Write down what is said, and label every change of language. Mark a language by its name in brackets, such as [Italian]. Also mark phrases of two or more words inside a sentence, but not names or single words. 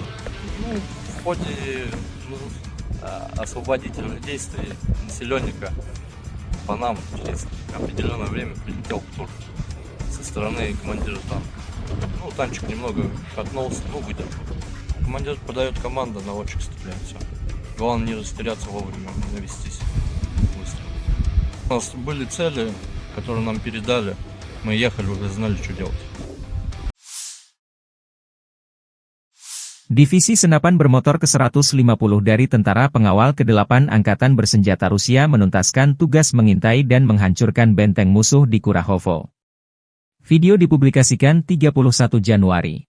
[Russian] В ходе освободительных действий населенника по нам через определенное время прилетел птур со стороны командира танка. Танчик немного катнулся, выдержал. Командир подает команду, наводчик стреляет. Все. Главное не растеряться вовремя, не навестись быстро. У нас были цели, которые нам передали. Мы ехали, уже знали, что делать. [Indonesian] Divisi Senapan Bermotor ke-150 dari Tentara Pengawal ke-8 Angkatan Bersenjata Rusia menuntaskan tugas mengintai dan menghancurkan benteng musuh di Kurahovo. Video dipublikasikan 31 Januari.